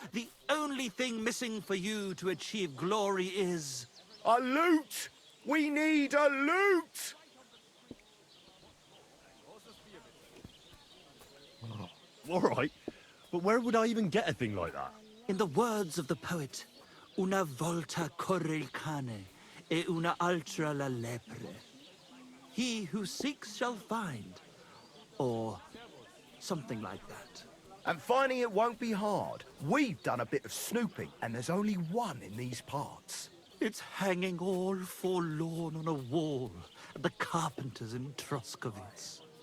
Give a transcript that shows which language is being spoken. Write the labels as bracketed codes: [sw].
[en] The only thing missing for you to achieve glory is... A loot! We need a loot! All right, but where would I even get a thing like that? In the words of the poet, [it] una volta corre il cane, e una altra la lepre. [en] He who seeks shall find, or something like that. And finding it won't be hard. We've done a bit of snooping, and there's only one in these parts. It's hanging all forlorn on a wall at the carpenters in Troskovitz.